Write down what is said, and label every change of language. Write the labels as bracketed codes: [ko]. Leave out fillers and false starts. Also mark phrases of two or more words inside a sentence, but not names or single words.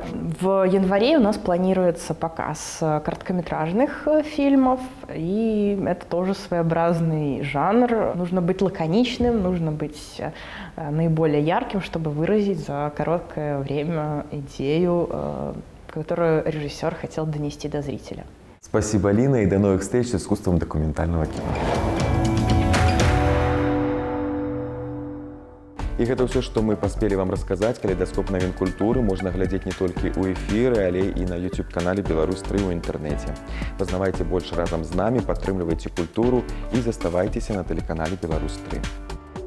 [ru] В январе у нас планируется показ короткометражных фильмов, и это тоже своеобразный жанр. Нужно быть лаконичным, нужно быть наиболее ярким, чтобы выразить за короткое время идею, которую режиссер хотел донести до зрителя. Спасибо, Лина, и до новых встреч с искусством документального кино. [be] І гэта ўсё, што мы паспелі вам расказаць. Калейдаскоп навін культуры можна глядзець не толькі ў эфіры, але і на YouTube-канале «Беларусь-3» ў інтэрнэце. Пазнавайце больш разам з намі, падтрымлівайце культуру і заставайцеся на тэлеканале «Беларусь-3».